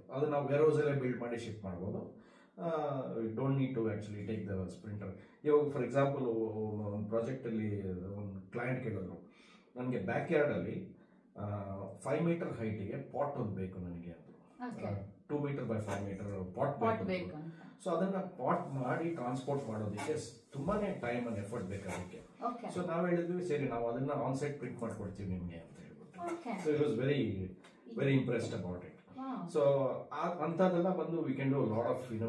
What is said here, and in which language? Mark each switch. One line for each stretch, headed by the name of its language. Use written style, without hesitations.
Kannada: ಅದು ನಾವು ವೇರ್ಹೌಸ್ ಅಲ್ಲೇ ಬಿಲ್ಡ್ ಮಾಡಿ ಶಿಫ್ಟ್ ಮಾಡ್ಬೋದು.
English: Don't need to actually take the printer.
Kannada: ಇವಾಗ ಫಾರ್ ಎಕ್ಸಾಂಪಲ್ ಒಂದು ಪ್ರಾಜೆಕ್ಟ್ ಅಲ್ಲಿ ಒಂದು ಕ್ಲೈಂಟ್ ಕೇಳಿದ್ರು, ನನಗೆ ಬ್ಯಾಕ್ ಯಾರ್ಡ್ ಅಲ್ಲಿ 5 meter ಹೈಟಿಗೆ ಪಾಟ್ ಒಂದು ಬೇಕು ನನಗೆ ಅಂತ. 2 meter by 5 meter ಪಾಟ್ ಬೇಕು. ಸೊ ಅದನ್ನ ಪಾಟ್ ಮಾಡಿ ಟ್ರಾನ್ಸ್ಪೋರ್ಟ್ ಮಾಡೋದಕ್ಕೆ ತುಂಬಾನೇ ಟೈಮ್ ಅಂಡ್ ಎಫರ್ಟ್ ಬೇಕಾಗುತ್ತೆ. ಸೊ ನಾವ್ ಹೇಳಿದ್ವಿ ಸರಿ ನಾವು ಅದನ್ನ ಆನ್ ಸೈಟ್ ಪ್ರಿಂಟ್ ಮಾಡ್ಕೊಡ್ತೀವಿ ನಿಮ್ಗೆ ಅಂತ ಹೇಳ್ಬಿಟ್ಟು.
English: So it was very very impressed about it.
Kannada: So ಅಂತದೆಲ್ಲ ಬಂದು
English: we can do lot of